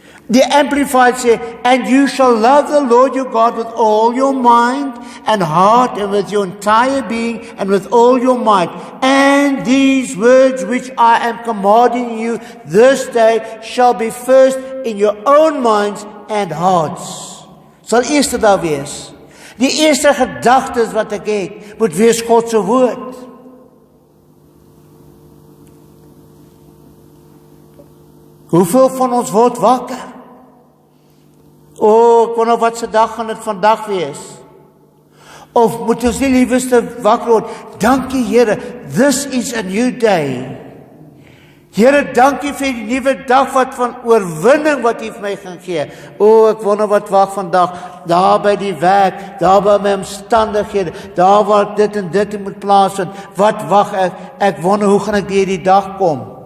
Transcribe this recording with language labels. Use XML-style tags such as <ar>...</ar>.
<en>The Amplified say, and you shall love the Lord your God with all your mind and heart and with your entire being and with all your might. And these words which I am commanding you this day shall be first in your own minds and hearts.</en> <af>Sal eerste daar wees. Die eerste gedagtes wat ek het, moet wees God se woord. Hoeveel van ons word wakker? Ek wonder wat se dag gaan dit vandag wees? Of moet ons nie liewste wakker word? Dankie Here,</af> <en>this is a new day.</en> <af>Here, dankie vir die nuwe dag wat van oorwinning wat U vir my gaan gee. Ek wonder wat wag vandag, daar by die werk, daar by my omstandighede, daar waar dit en dit moet plaasvind. Wat wag ek? Ek wonder hoe gaan ek deur die dag kom?</af>